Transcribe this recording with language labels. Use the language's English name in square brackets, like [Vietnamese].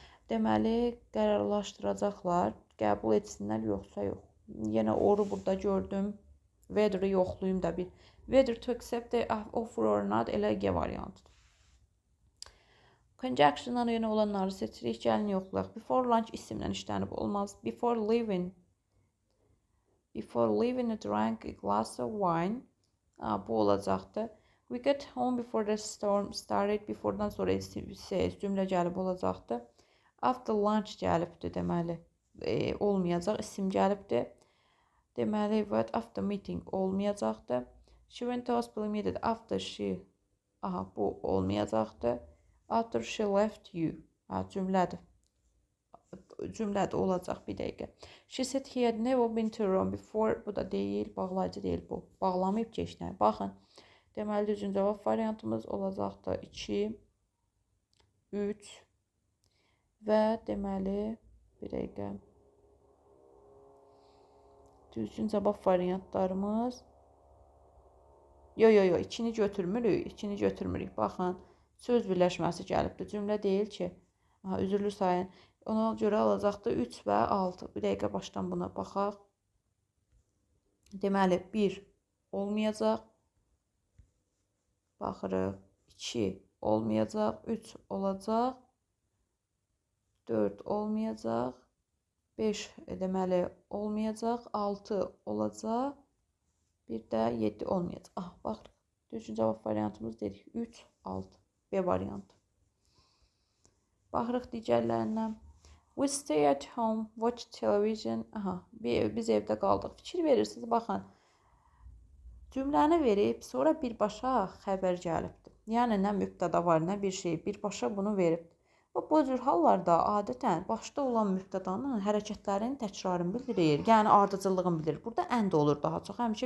[Azerbaijani] Deməli, qərarlaşdıracaqlar, qəbul etsinlər, yoxsa yox. Yenə oru burada gördüm. Whether-ı yoxlayım da bir. [English] Whether to accept the offer or not [Azerbaijani] elə G variantıdır. Conjunction-dan yenə olanları seçirik, gəlin yoxlayaq. Before lunch isimlə işlənib olmaz. [English] Before leaving I drank a glass of wine. [Azerbaijani] Bu olacaqdır. [English] We got home before the storm started. [Azerbaijani] Before'dan sonra cümlə gəlib olacaqdır. After lunch gəlibdir, deməli. Olmayacaq, isim gəlibdir. Deməli, what after meeting olmayacaqdır. [English] She went to hospital immediately after she... [Azerbaijani] bu olmayacaqdır. [English] After she left you. [Azerbaijani] Ha, cümlədir. Cümlədə olacaq bir dəqiqə. [English] She said he had never been to Rome before. [Azerbaijani] Bu da deyil, bağlayıcı deyil bu. Bağlamayıb keçinə. Baxın. Deməli düzgün cavab variantımız olacaqdı 2, 3 və deməli bir dəqiqə. Düzgün cavab variantlarımız Yo, 2-ni götürmürük. 2-ni götürmürük. Baxın, söz birləşməsi gəlibdir. Cümlə deyil ki. Aha, üzürlü sayın. Ona görə alacaqdı 3 və 6. Bir dəqiqə başdan buna baxaq. Deməli 1 olmayacaq. Baxırıq. 2 olmayacaq. 3 olacaq. 4 olmayacaq. 5 deməli olmayacaq. 6 olacaq. Bir də 7 olmayacaq. Ah, baxırıq. Düzgün cavab variantımız dedik. 3, 6. B variantı. Baxırıq digərlərindən. [English] We stay at home, watch television. [Azerbaijani] Aha, biz evdə qaldıq. Fikir verirsiniz, baxın. Cümləni verib, sonra birbaşa xəbər gəlibdir. Yəni, nə mübtəda var, nə bir şey. Birbaşa bunu veribdir. Bu cür hallarda adətən başda olan mübtədanın hərəkətlərin təkrarını bildirir. Yəni, ardıcıllığını bildirir. Burada and olur daha çox. Həmişə